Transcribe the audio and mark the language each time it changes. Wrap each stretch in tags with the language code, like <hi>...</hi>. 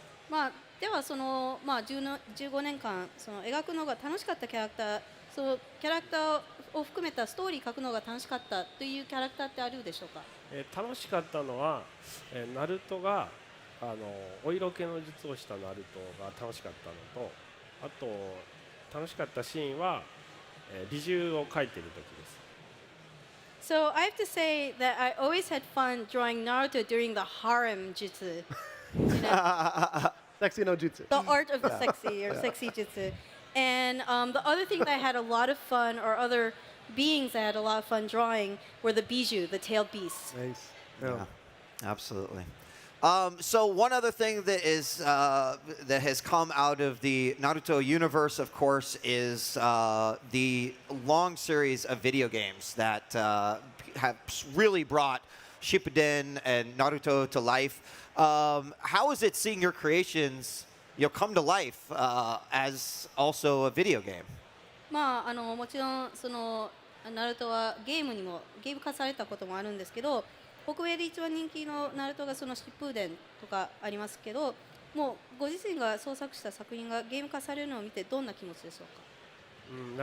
<ja>まあ、ではその、15年間その描くのが楽しかったキャラクター、そのキャラクターを含めたストーリー書くのが楽しかったというキャラクターってあるでしょうか。楽しかったのは、ナルトがお色気の術をしたナルトが楽しかったのと、あと楽しかったシーンは、美獣を描いている時です。</ja> <en>So I have to say that I always had fun drawing Naruto during the harem jutsu. You know, Sexy no jutsu. the art of the sexy or sexy jutsu. And the other thing that I had a lot of fun, or other beings I had a lot of fun drawing, were the bijou, the tailed beasts. Nice. Yeah, absolutely. So one other thing that is that has come out of the Naruto universe, of course, is the long series of video games that have really brought Shippuden and Naruto to life. How is it seeing your creations, come to life as also a video game?</en> <ja>まあもちろんそのナルトはゲーム化されたこともあるんですけど、北米で一番人気のナルトがそのシップーデンとかありますけど、もうご自身が創作した作品がゲーム化されるのを見てどんな気持ちでしょうか。</ja>